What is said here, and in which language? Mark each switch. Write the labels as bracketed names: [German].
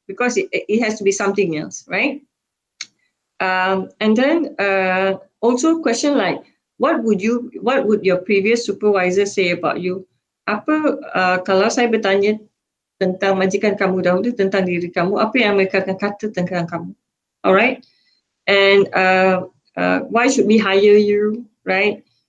[English] Because it has to be something else, right? And then also question like, what would your previous supervisor say about you? [Malay] Kalau saya bertanya tentang majikan kamu dahulu, tentang diri kamu, apa yang mereka akan kata tentang kamu? [English] Alright? And why should we hire you, right?